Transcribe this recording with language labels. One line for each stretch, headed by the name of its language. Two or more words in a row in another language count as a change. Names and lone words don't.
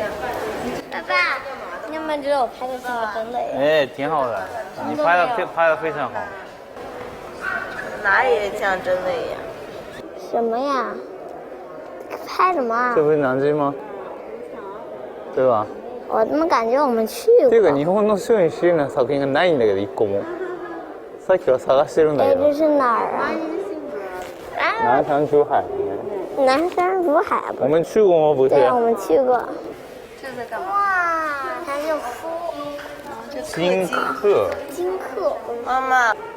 Chinese: 爸爸，你有没有觉得我拍的像个真的呀？哎，挺好的，你拍的非常好。哪里像真的一样？什么呀？拍什么啊？这不是南京吗？对吧？我怎么感觉我们去过？
Japanese: 这个日本の摄影師の作品がないんだけど一個も。さっきから探してるんだけど。
Chinese: 这是哪儿啊？南山珠海。南山珠海不是？我们去过吗？不是。对，我们去过。这在干嘛？哇，它是夫。金客。金客。妈妈。